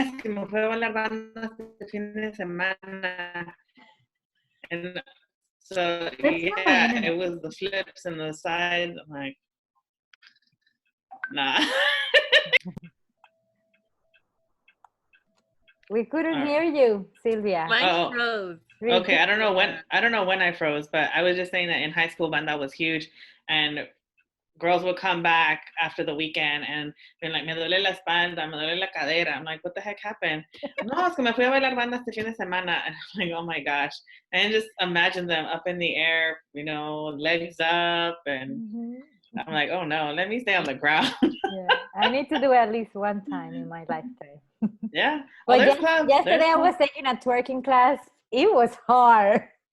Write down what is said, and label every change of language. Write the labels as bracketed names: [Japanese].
[Spanish] Es que me fue a bailar banda este fin de semana. [English] And so, yeah, it was the flips and the sides. I'm like, nah. We couldn't hear you, Sylvia. Mine froze. Okay, I don't know when I froze, but I was just saying that in high school banda was huge, and girls would come back after the weekend and they're like, [Spanish] me duele la espalda, me duele la cadera. [English] I'm like, what the heck happened? [Spanish] No, es que me fui a bailar banda este fin de semana. [English] And I'm like, oh my gosh. And just imagine them up in the air, legs up, and I'm like, oh no, let me stay on the ground. Yeah, I need to do it at least one time in my lifetime. Yeah. But yesterday I was taking a twerking class. It was hard.